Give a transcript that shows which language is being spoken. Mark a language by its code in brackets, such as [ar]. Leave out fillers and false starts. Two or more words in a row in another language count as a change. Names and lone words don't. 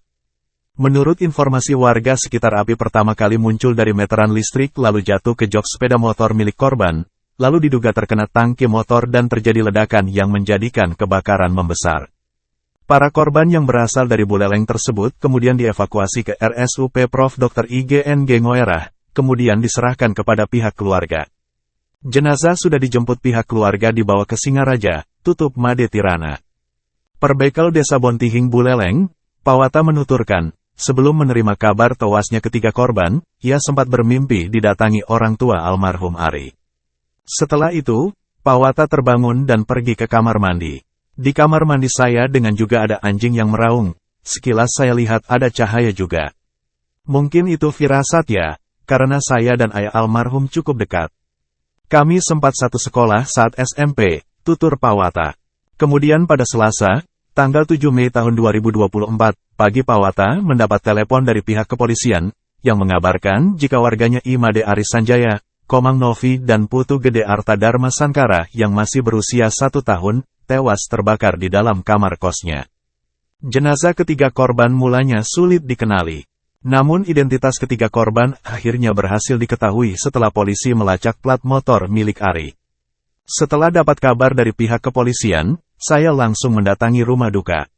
[id] Menurut informasi warga sekitar api pertama kali muncul dari meteran listrik lalu jatuh ke jok sepeda motor milik korban, lalu diduga terkena tangki motor dan terjadi ledakan yang menjadikan kebakaran membesar. Para korban yang berasal dari Buleleng tersebut kemudian dievakuasi ke RSUP Prof. Dr. IGNG Ngoerah, kemudian diserahkan kepada pihak keluarga. Jenazah sudah dijemput pihak keluarga dibawa ke Singaraja, tutup Made Tirana. Perbekel Desa Bontihing Buleleng, Pawata menuturkan, sebelum menerima kabar tewasnya ketiga korban, ia sempat bermimpi didatangi orang tua almarhum Ari. Setelah itu, Pawata terbangun dan pergi ke kamar mandi. Di kamar mandi saya dengan juga ada anjing yang meraung, sekilas saya lihat ada cahaya juga. Mungkin itu firasat ya, karena saya dan ayah almarhum cukup dekat. Kami sempat satu sekolah saat SMP, tutur Pawata. Kemudian pada Selasa, tanggal 7 Mei tahun 2024, pagi Pawata mendapat telepon dari pihak kepolisian, yang mengabarkan jika warganya Imade Ari Sanjaya, Komang Novi dan Putu Gede Arta Dharma Sankara yang masih berusia 1 tahun, tewas terbakar di dalam kamar kosnya. Jenazah ketiga korban mulanya sulit dikenali. Namun identitas ketiga korban akhirnya berhasil diketahui setelah polisi melacak plat motor milik Ari. Setelah dapat kabar dari pihak kepolisian, saya langsung mendatangi rumah duka.